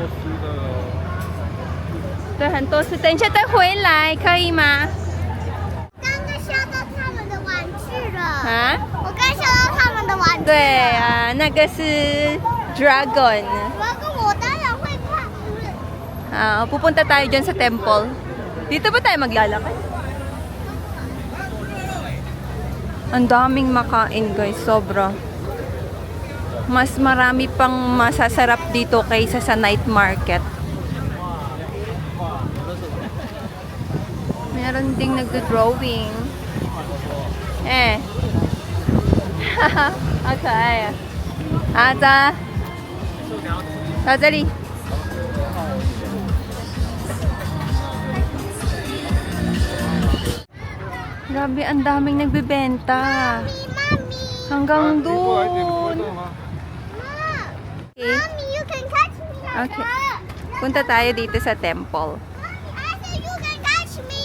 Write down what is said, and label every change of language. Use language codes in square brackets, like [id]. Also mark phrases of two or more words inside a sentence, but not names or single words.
[zh] 对，很多次。等一下再回来，可以吗？刚刚烧到他们的玩具了。啊？我刚烧到他们的玩具了。对啊，那个是 dragon。我当然会怕。 [tl] Pupunta tayo dyan sa temple. Dito ba tayo maglalakad? Ang daming makain guys, sobra. Mas marami pang masasarap dito kaysa sa night market. Meron ding nagdo-drawing. Okay. [zh] 到这里。 [tl] Grabe, ang daming nagbebenta. Hanggang doon. Okay. [en] Mommy, you can catch me. Okay. [tl] Punta tayo dito sa temple. [en] I said you can catch me.